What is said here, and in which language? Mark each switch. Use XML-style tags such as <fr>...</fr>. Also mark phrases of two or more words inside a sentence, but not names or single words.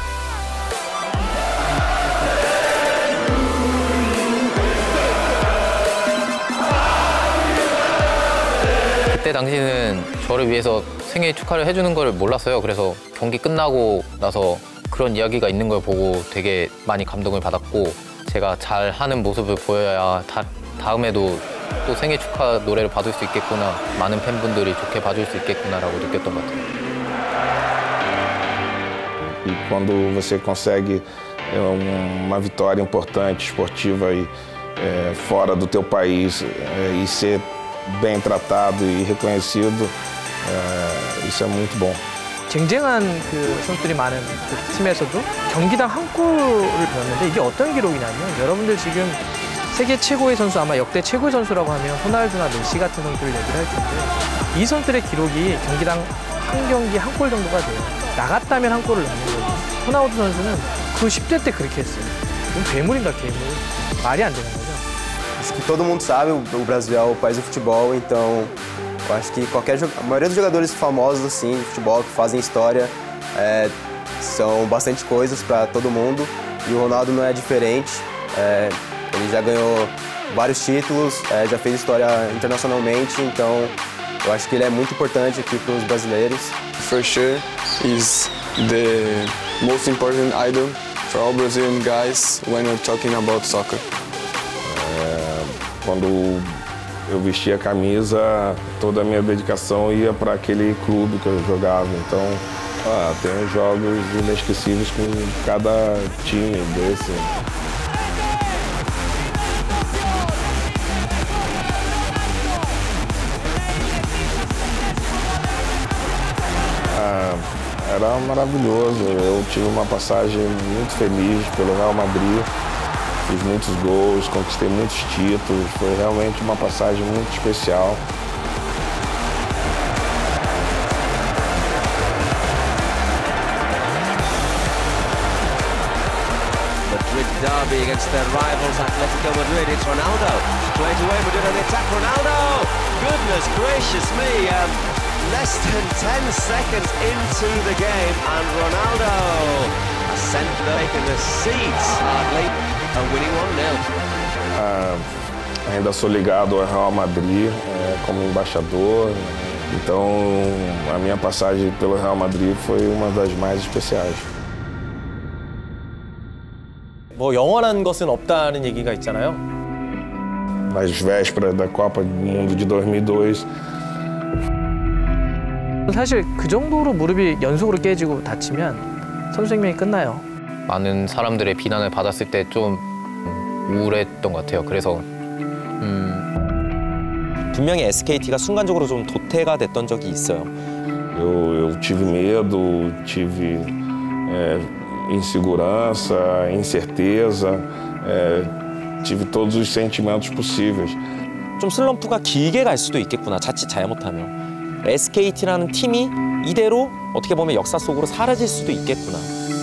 <ko>그때 당시는 저를 위해서 생일 축하를 해주는 걸 몰랐어요. 그래서 경기 끝나고 나서 그런 이야기가 있는 걸 보고 되게 많이 감동을 받았고 제가 잘하는 모습을 보여야 다음에도 또 생일 축하 노래를 받을 수 있겠구나, 많은 팬분들이 좋게 봐줄 수 있겠구나라고 느꼈던 것 같아요.</ko> <pt>E quando você consegue uma vitória importante, esportiva e fora do teu país e ser bem tratado e reconhecido, isso é muito bom.</pt> <ko>쟁쟁한 그 선수들이 많은 그 팀에서도 경기당 한 골을 넣었는데 이게 어떤 기록이냐면 여러분들 지금 세계 최고의 선수, 아마 역대 최고의 선수라고 하면 호날두나 메시 같은 선수를 얘기를 할 텐데 이 선수들의 기록이 경기당 한 경기 한 골 정도가 돼요. 나갔다면 한 골을 넣는 거예요. 호날두 선수는 그 10대 때 그렇게 했어요. 이건 괴물인가 괴물. 말이 안 되는 거죠.</ko> <pt>Isso que todo mundo sabe, o Brasil é o país do futebol, então eu acho que a maioria dos jogadores famosos assim, de futebol que fazem história são bastante coisas para todo mundo e o Ronaldo não é diferente. Ele já ganhou vários títulos, já fez história internacionalmente, então eu acho que ele é muito importante aqui para os brasileiros.</pt> <en>For sure, he's the most important idol for all Brazilian guys when we're talking about soccer.</en> <pt>Quando eu vestia a camisa, toda a minha dedicação ia para aquele clube que eu jogava. Então, tem jogos inesquecíveis com cada time desse. Era maravilhoso. Eu tive uma passagem muito feliz pelo Real Madrid. Fiz muitos gols, conquistei muitos títulos. Foi realmente uma passagem muito especial.</pt> <en>Madrid derby against their rivals Atletico Madrid. It's Ronaldo. Straight away Madrid on the attack. Ronaldo! Goodness gracious me. Less than 10 seconds into the game and Ronaldo has sent the seats hardly and winning 1-0.</en> <pt>Ainda sou ligado ao Real Madrid como embaixador, então a minha passagem pelo Real Madrid foi uma das mais especiais.</pt> <ko>뭐 영원한 것은 없다는 얘기가 있잖아요.</ko> <pt>Nas vésperas da Copa do Mundo de 2002.</pt> <ko>사실 그 정도로 무릎이 연속으로 깨지고 다치면 선수 생명이 끝나요. 많은 사람들의 비난을 받았을 때 좀 우울했던 것 같아요. 그래서 분명히 SKT가 순간적으로 좀 도태가 됐던 적이 있어요.</ko> <pt>Eu tive medo, tive insegurança, incerteza, tive todos os sentimentos possíveis.</pt> <ko>좀 슬럼프가 길게 갈 수도 있겠구나, 자칫 잘못하면. SKT라는 팀이 이대로 어떻게 보면 역사 속으로 사라질 수도 있겠구나.</ko>